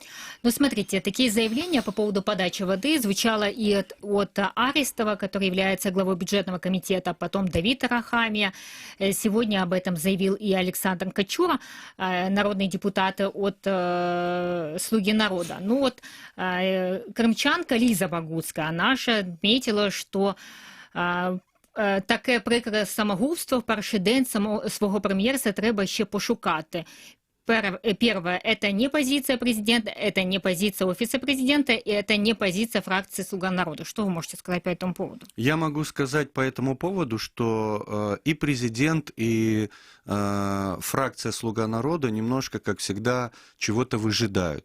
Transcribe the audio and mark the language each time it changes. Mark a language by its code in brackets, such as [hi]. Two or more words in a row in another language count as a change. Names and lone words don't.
[ru] Ну, смотрите, такие заявления по поводу подачи воды звучало и от Арестова, который является главой бюджетного комитета, потом Давид Арахамия. Сегодня об этом заявил и Александр Качура, народный депутат от «Слуги народа». Ну вот, крымчанка Лиза Богуцкая, она же отметила, что [uk] таке прикре самогубство в перший день свого прем'єрства треба ще пошукати. [ru] Первое, это не позиция президента, это не позиция офиса президента, и это не позиция фракции «Слуга народа». Что вы можете сказать по этому поводу? Я могу сказать по этому поводу, что и президент, и фракция «Слуга народа» немножко, как всегда, чего-то выжидают.